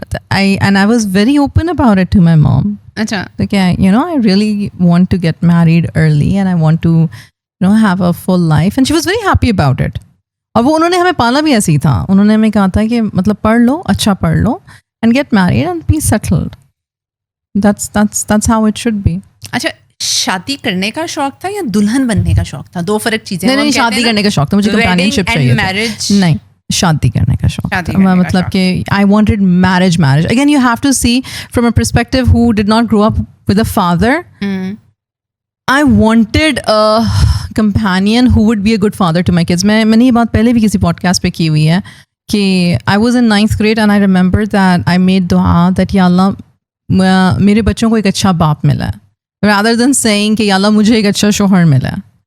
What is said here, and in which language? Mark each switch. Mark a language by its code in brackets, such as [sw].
[en] And I was very open about it to my mom. [ur] اچھا, [en] Like, I really want to get married early and I want to, have a full life. And she was very happy about it. [ur] اور وہ انہوں نے ہمیں پالا بھی ایسے ہی تھا. انہوں نے ہمیں کہا تھا کہ مطلب پڑھ لو, اچھا پڑھ لو, [en] and get married and be settled. That's how it should be. [ur] اچھا, شادی کرنے کا شوق تھا یا دلہن بننے کا شوق تھا؟ دو فرق چیزیں. نہیں, شادی کرنے کا شوق تھا مجھے, کمپینینشپ چاہیے. [en] marriage [ur] نہیں, شادی کرنے کا شوق تھا. مطلب کہ [en] I wanted marriage. Again, you have to see from a perspective who did not grow up with a father. I wanted a companion who would be a good father to my kids. [ur] میں نے یہ بات پہلے بھی کسی pod cost پہ کی ہوئی ہے کہ [en] I was in 9th grade and I remember that I made dua that [ur] یا اللہ میرے بچوں کو ایک اچھا باپ ملا ہے, [en] rather than saying [ur] کہ یا اللہ مجھے ایک اچھا شوہر ملا ہے.